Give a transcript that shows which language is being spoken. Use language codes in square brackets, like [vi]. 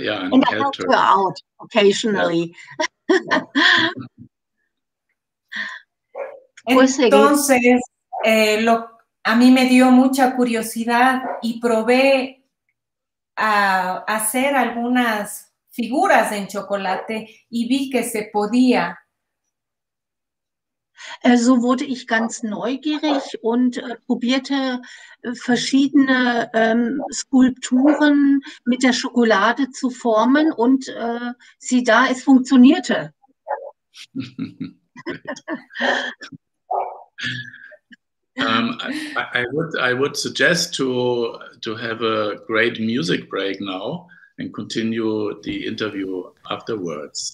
[en] I helped her out occasionally. Yeah. [es] Entonces, a mí me dio mucha curiosidad y probé a hacer algunas figuras en chocolate y vi que se podía. [de] So wurde ich ganz neugierig und probierte verschiedene Skulpturen mit der Schokolade zu formen, und sieh da, es funktionierte. [en] I would suggest to have a great music break now and continue the interview afterwards.